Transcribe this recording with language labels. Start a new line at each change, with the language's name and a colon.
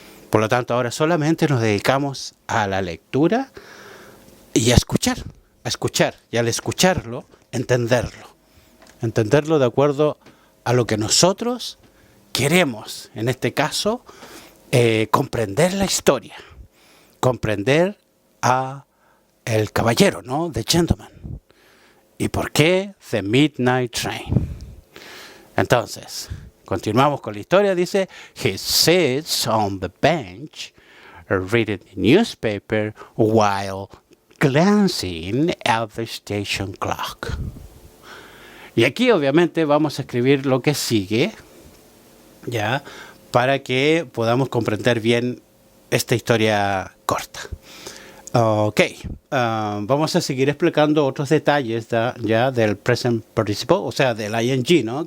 Spanish: Por lo tanto, ahora solamente nos dedicamos a la lectura y a escuchar, y al escucharlo, entenderlo de acuerdo a lo que nosotros queremos, en este caso, comprender la historia, comprender a el caballero, ¿no?
English: The gentleman.
Spanish: ¿Y por qué The Midnight Train? Entonces, continuamos con la historia. Dice,
English: he sits on the bench reading the newspaper while glancing at the station clock.
Spanish: Y aquí obviamente vamos a escribir lo que sigue, ya, para que podamos comprender bien esta historia corta. Ok, vamos a seguir explicando otros detalles ya del present participle, o sea, del ing, ¿no?